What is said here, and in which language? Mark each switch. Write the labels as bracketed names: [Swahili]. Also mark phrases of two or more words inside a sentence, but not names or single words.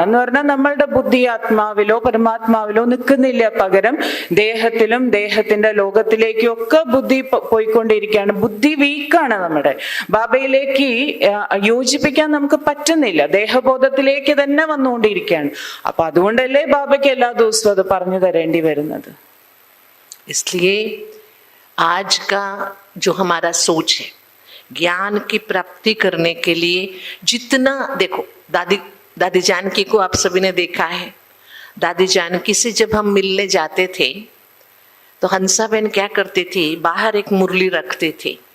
[Malayalam] എന്ന് പറഞ്ഞാൽ നമ്മളുടെ ബുദ്ധി ആത്മാവിലോ പരമാത്മാവിലോ നിൽക്കുന്നില്ല, പകരം ദേഹത്തിലും ദേഹത്തിന്റെ ലോകത്തിലേക്കും ഒക്കെ ബുദ്ധി പോയിക്കൊണ്ടിരിക്കുകയാണ്. ബുദ്ധി വീക്കാണ് നമ്മുടെ. ബാബയിലേക്ക് യോജിപ്പിക്കാൻ നമുക്ക് പറ്റുന്നില്ല, ദേഹബോധത്തിലേക്ക് തന്നെ വന്നുകൊണ്ടിരിക്കുകയാണ്. അപ്പൊ അതുകൊണ്ടല്ലേ ബാബയ്ക്ക് എല്ലാ ദിവസവും അത് പറഞ്ഞു തരേണ്ടി വരുന്നത്. [Hindi] इसलिए आज का जो हमारा सोच है, ज्ञान की प्राप्ति करने के लिए जितना, देखो दादी जानकी को आप सभी ने देखा है। दादी जानकी से जब हम मिलने जाते थे तो हंसा बहन क्या करती थी, बाहर एक मुरली रखती थी।